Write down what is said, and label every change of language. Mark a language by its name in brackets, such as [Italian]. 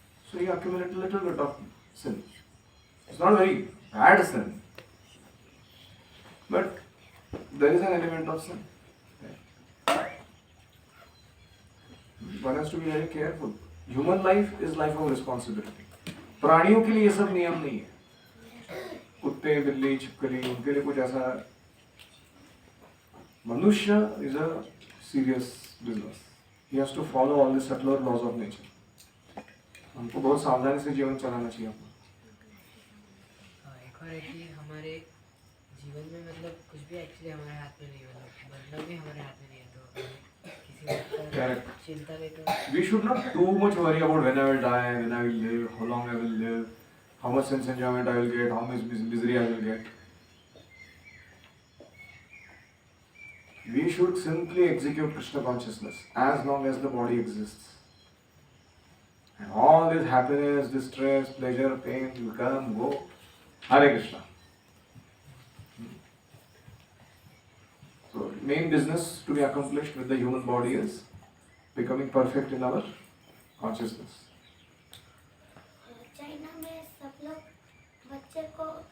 [English] So you accumulate a little bit of sin. It's not very bad sin, but there is an element of sin. one has to be very careful. Human life is life of responsibility. [Hindi] प्राणियों के लिए ये सब नियम नहीं है, कुत्ते बिल्ली छिपकली उनके लिए कुछ ऐसा। [English] मनुष्य is a serious business. He has to follow all the subtler laws of nature. [Hindi] हमको बहुत सावधानी से जीवन चलाना चाहिए अपना। एक और है कि हमारे जीवन में मतलब कुछ भी एक्चुअली हमारे हाथ में नहीं, मतलब मरना भी हमारे हाथ में नहीं है, तो किसी बात का चिंता नहीं तो। [English] We should not too much worry about when I will die, when I will live, how long I will live, how much sense enjoyment I will get, how much misery I will get. We should simply execute Krishna consciousness as long as the body exists. And all this happiness, distress, pleasure, pain will come, go. Hare Krishna. So, main business to be accomplished with the human body is becoming perfect in our consciousness. [Hindi] China में सब लोग बच्चे को